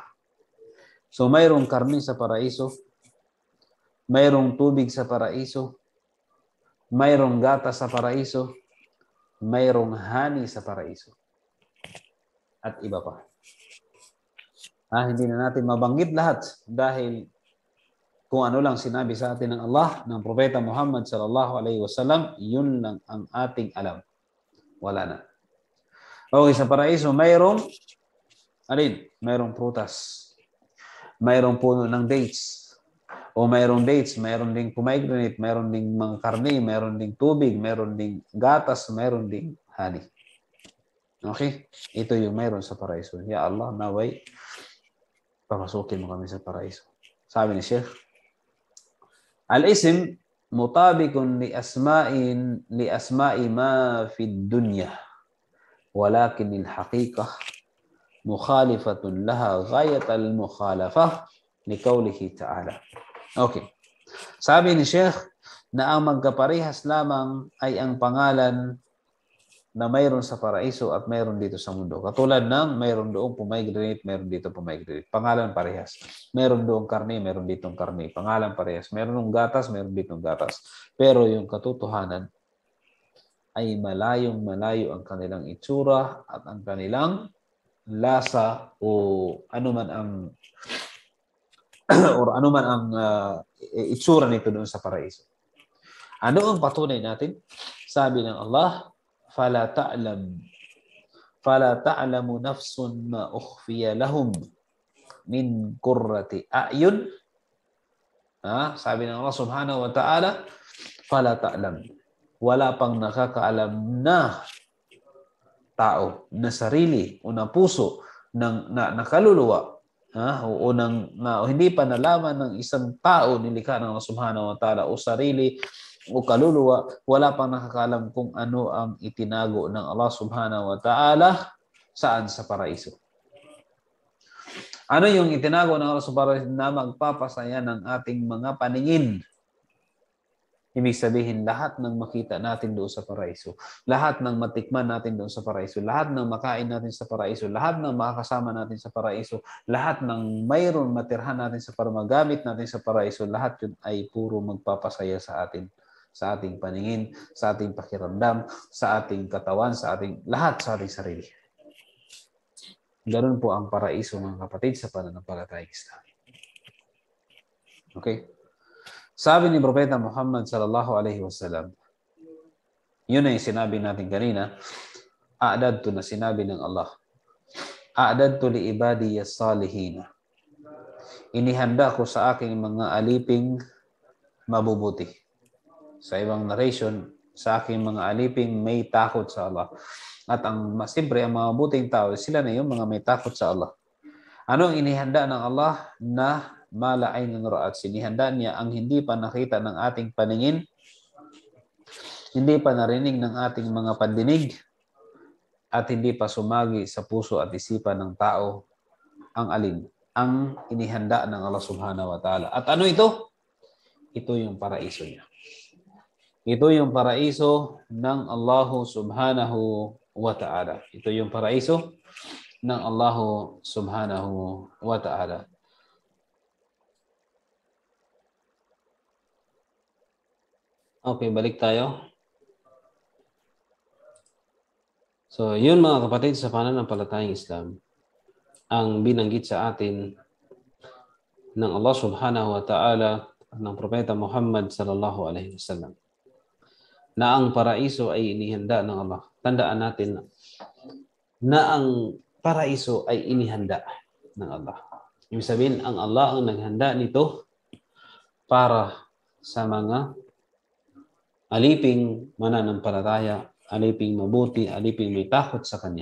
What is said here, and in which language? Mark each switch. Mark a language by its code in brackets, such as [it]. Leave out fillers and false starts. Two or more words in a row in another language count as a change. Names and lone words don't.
[tl] So mayroong karni sa paraiso, mayroong tubig sa paraiso, mayroong gatas sa paraiso, mayroong honey sa paraiso. At iba pa. Hindi na natin mabanggit lahat dahil kung ano lang sinabi sa atin ng Allah, ng Propeta Muhammad [ar] صلى الله عليه وسلم, [tl] yun lang ang ating alam. Wala na. Okay, sa paraiso, mayroong prutas. Mayroong puno ng dates. O mayroong dates, mayroon ding pomegranate, mayroon ding mga karne, mayroon ding tubig, mayroon ding gatas, mayroon ding honey. Okay? Ito yung mayroon sa paraiso. [ar] Ya Allah, [tl] naway, papasukin mo kami sa paraiso. Sabi ni Sheikh, [ar] الاسم مطابق لأسماء ما في الدنيا، ولكن الحقيقة مخالفة لها غاية المخالفة لقوله تعالى. [tl] Okay. Sabi ni Sheikh na ang magkaparehas lamang ay ang pangalan na mayroon sa paraiso at mayroon dito sa mundo. Katulad ng mayroon doong pomegranate, mayroon dito pomegranate. Pangalan parehas. Mayroon doong karne, mayroon ditong karne. Pangalan parehas. Mayroon ng gatas, mayroon ditong gatas. Pero yung katotohanan ay malayong-malayo ang kanilang itsura at ang kanilang lasa o anuman ang itsura nito doon sa paraiso. Ano ang patunay natin? Sabi ng Allah, [ar] فَلَا تَعْلَمُ نَفْسٌ مَا أُخْفِيَ لَهُمْ مِنْ قُرَّةِ أَعْيُنٍ [tl] Sabi ng Allah [ar] سبحانه وتعالى, فلا تعلم. [tl] Wala pang nakakaalam na tao, na sarili o na puso, na kaluluwa, o hindi pa nalaman ng isang tao nilikha ng Allah [ar] سبحانه وتعالى [tl] o sarili o kaluluwa, wala pang nakakaalam kung ano ang itinago ng Allah [ar] سبحانه وتعالى [tl] saan sa paraiso. Ano yung itinago ng Allah [ar] سبحانه وتعالى [tl] na magpapasaya ng ating mga paningin? Ibig sabihin, lahat ng makita natin doon sa paraiso, lahat ng matikman natin doon sa paraiso, lahat ng makain natin sa paraiso, lahat ng makakasama natin sa paraiso, lahat ng mayroon matirhan natin sa magamit natin sa paraiso, lahat yun ay puro magpapasaya sa atin, sa ating paningin, sa ating pakiramdam, sa ating katawan, sa ating lahat, sa ating sarili. Ganun po ang paraiso, mga kapatid, sa pananampalatayang Islam. Okay? Sabi ni Propeta Muhammad [ar] صلى الله عليه وسلم, [tl] yun ay sinabi natin kanina, a'dadtu na sinabi ng Allah, [ar] أعددت لعبادي الصالحين. [tl] Inihanda ko sa aking mga aliping mabubuti. Sa ibang narration, sa aking mga aliping may takot sa Allah. At siyempre, ang mga mabuting tao, sila na yung mga may takot sa Allah. Anong inihanda ng Allah na mala'ay ng ra'at? Sinihanda niya ang hindi pa nakita ng ating paningin, hindi pa narinig ng ating mga pandinig, at hindi pa sumagi sa puso at isipan ng tao ang alin? Ang inihanda ng Allah [ar] سبحانه وتعالى. [tl] At ano ito? Ito yung paraiso niya. Ito yung paraiso ng Allah [ar] سبحانه وتعالى. [tl] Ito yung paraiso ng Allah [ar] سبحانه وتعالى. [tl] Okay, balik tayo. So, yun mga kapatid, sa pananampalatayang Islam, ang binanggit sa atin ng Allah [ar] سبحانه وتعالى [tl] at ng Propeta Muhammad [ar] صلى الله عليه وسلم [tl] na ang paraiso ay inihanda ng Allah. Tandaan natin na ang paraiso ay inihanda ng Allah. Ibig sabihin, ang Allah ang naghanda nito para sa mga aliping mananampalataya, aliping mabuti, aliping may takot sa Kanya.